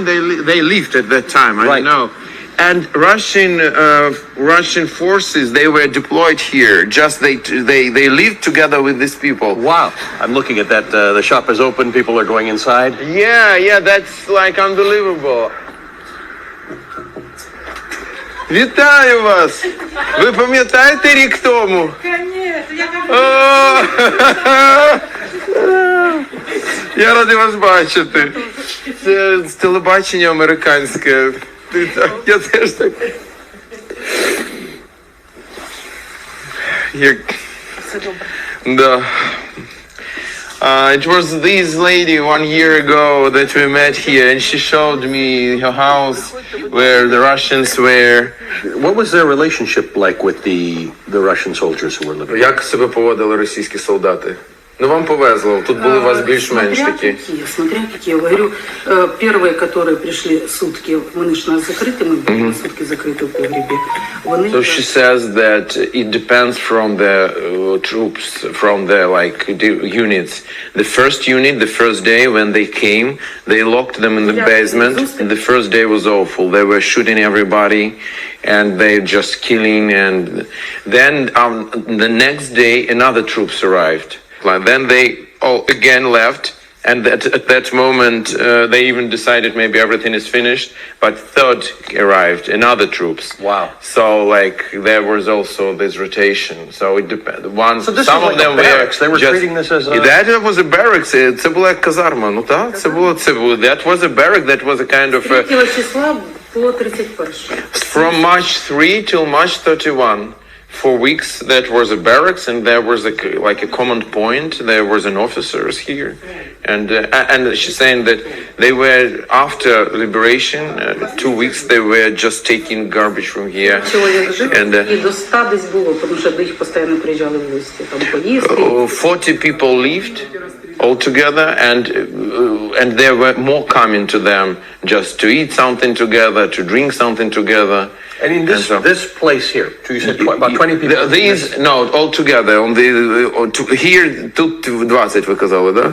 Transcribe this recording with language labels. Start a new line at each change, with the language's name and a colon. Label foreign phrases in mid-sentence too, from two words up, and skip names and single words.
English: They lived at that time. I don't know. And Russian forces, they were deployed here. Just they lived together with these people. Wow. I'm looking at that. The shop is open. People are going inside. Yeah, that's like unbelievable.
Ukrainian: Вітаю вас! Ви пам'ятаєте рік тому? Я радий вас бачити. Це телебачення американське. Я теж так. Да.
English: It was this lady 1 year ago that we met here, and she showed me her house where the Russians were. What was their relationship like with the Russian soldiers who were living?
Ukrainian: Як себе поводили російські солдати? Ну, вам повезло, тут були у вас більш-менш такі.
Russian: Смотря какие. Я говорю, первые, которые пришли сутки,
Ukrainian: вони ж нас закриті, ми були сутки закриті в погребі.
English: So she says that it depends from the troops, from the units. The first unit, the first day when they came, they locked them in the basement. And the first day was awful. They were shooting everybody, and they just killing. And then the next day, another troops arrived. Then they all again left, And at that moment, they even decided maybe everything is finished, but third arrived, another troops. Wow. So like there was also this rotation. So it depends. So this Some was of like them a barracks. They were just, treating this as a... That was a barracks.
Ukrainian: Це була казарма. Ну так, це було.
English: That was a barrack. That was a kind of.
Ukrainian: 3 числа було 31.
English: From March 3 till March 31. 4 weeks that was a barracks, and there was like a common point. There was an officers here, and she's saying that they were after liberation 2 weeks they were just taking garbage from here. And
Ukrainian: І до 100 десь було, тому що до їх постійно приїжджали в гості. Там поїздки.
English: 40 people left altogether, and there were more coming to them just to eat something together, to drink something together. And in this place here, you said about 20 people. These no, all together on here
Ukrainian: тут 20 ви казали, да?